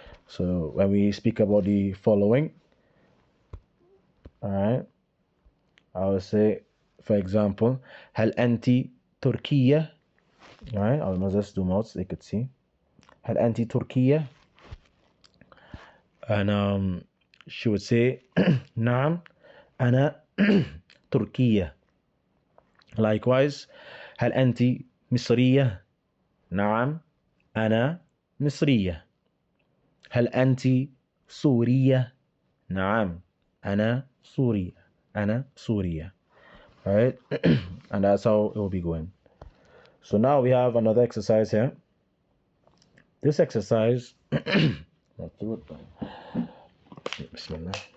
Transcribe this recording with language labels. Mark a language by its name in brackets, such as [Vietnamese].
[English] So when we speak about the following, all right, I will say, for example, [Arabic] هل أنت تركية? [English] All right, I will just zoom out so they could see. [Arabic] هل أنت تركية? [English] And she would say, [Arabic] نعم أنا تركية. [English] Likewise, [Arabic] هل أنت مصرية؟ نعم أنا مصرية. هل أنت سورية؟ نعم أنا سورية. أنا سورية. [English] Alright, and that's how it will be going. So now we have another exercise here. This exercise, let's do it. Bismillah.